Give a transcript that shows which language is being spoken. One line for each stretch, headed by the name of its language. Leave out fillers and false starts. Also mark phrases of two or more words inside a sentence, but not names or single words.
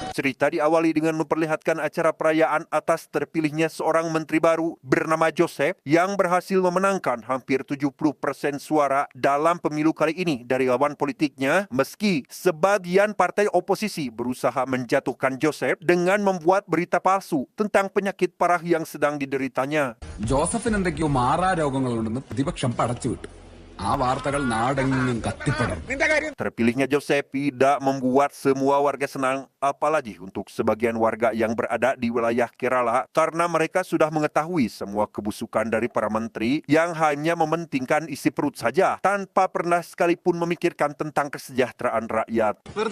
Indonesian: Cerita diawali dengan memperlihatkan acara perayaan atas terpilihnya seorang menteri baru bernama Joseph yang berhasil memenangkan hampir 70% suara dalam pemilu kali ini dari lawan politiknya, meski sebagian partai oposisi berusaha menjatuhkan Joseph dengan membuat berita palsu tentang penyakit parah yang sedang dideritanya.
Malayalam: ജോസഫിന് എന്തൊക്കെയോ മാറാരോഗങ്ങളുണ്ടെന്ന് പ്രതിപക്ഷം പടച്ചുവിട്ടു. ആ വാർത്തകൾ നാടെങ്ങും കത്തിപ്പടർന്നു.
Indonesian: Terpilihnya Joseph tidak membuat semua warga senang, apalagi untuk sebagian warga yang berada di wilayah Kerala, karena mereka sudah mengetahui semua kebusukan dari para menteri yang hanya mementingkan isi perut saja, tanpa pernah sekalipun memikirkan tentang kesejahteraan rakyat.